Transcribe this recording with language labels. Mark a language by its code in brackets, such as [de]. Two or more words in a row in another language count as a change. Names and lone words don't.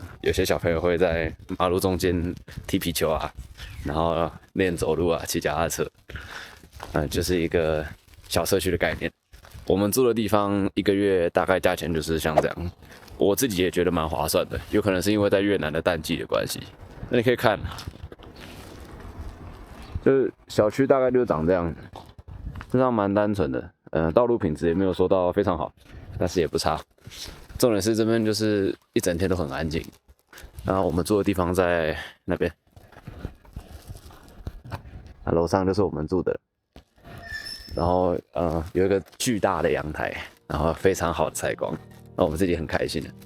[zh] 有些小朋友會在馬路中間踢皮球啊，然後練走路啊，騎腳踏車，就是一個小社區的概念。我們住的地方1個月大概價錢就是像這樣，我自己也覺得蠻划算的，有可能是因為在越南的淡季的關係。那你可以看，就是小區大概就是長這樣，這樣蠻單純的，道路品質也沒有說到非常好，但是也不差。重點是這邊就是一整天都很安靜，然後我們住的地方在那邊，樓上就是我們住的，然後有一個巨大的陽台，然後非常好的採光，那我們自己很開心的。